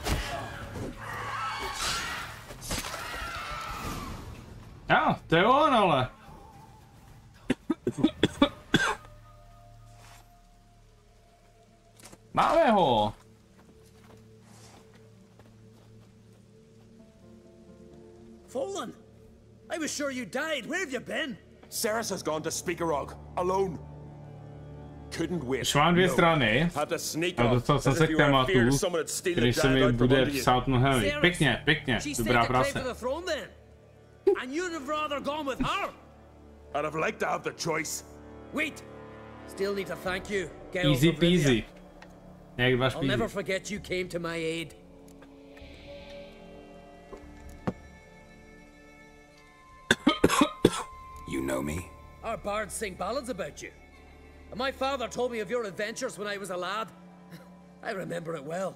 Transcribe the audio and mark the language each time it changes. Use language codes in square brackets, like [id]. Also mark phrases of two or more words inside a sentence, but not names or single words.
[cs] Já, to je on, ale. Máme ho. [en] Fallen, I was sure you died. Where have you been? Ceres has gone to Speakerog alone. Couldn't wait. [cs] Už mám dvě strany a dostal jsem se k tématu, který se mi bude psát mnohem líp. Pěkně, pěkně, dobrá práce. [en] And you'd have rather gone with her. I'd have liked to have the choice. Wait. Still need to thank you, Geralt. Easy peasy. [cs] Jak váš [en] I'll never forget you came to my aid. You know me? Our bards sing ballads about you. And my father told me of your adventures when I was a lad. I remember it well.